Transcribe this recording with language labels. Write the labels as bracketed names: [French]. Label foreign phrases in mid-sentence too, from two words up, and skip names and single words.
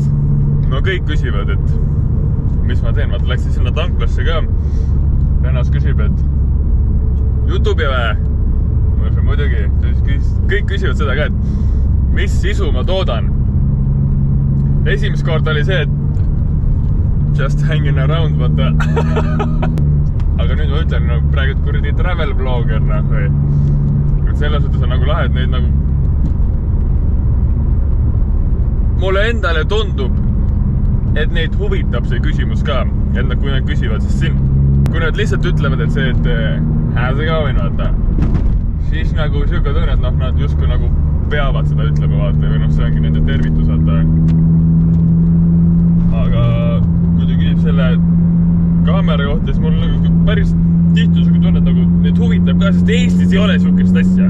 [Estonian] No kõik küsivad, et mis ma teen. Vaata, läksin sinna tanklasse ka. Vennas küsib, et YouTube või? Ma ütlen muidugi. Ta siis küsis, kõik küsivad seda ka, et mis sisu ma toodan. Esimest kord oli see, et [English] just hanging around, [Estonian] vaata. Aga nüüd ma ütlen, praegu kuradi [English] travel blogger, [Estonian] või selles suhtes on nagu lahe, et neid nagu mulle endale tundub, et neid huvitab see küsimus ka, et kui nad küsivad, siis siin, kui nad lihtsalt ütlevad, et see, et [English] how's it going, [Estonian] vaata, siis nagu siuke tunne, et nad justkui nagu peavad seda ütlema, vaata, või see ongi nende tervitus, vaata. Aga kui ta küsib selle kaamera kohta, siis mul nagu päris tihti siuke tunne, et nagu neid huvitab ka, sest Eestis ei ole siukest asja.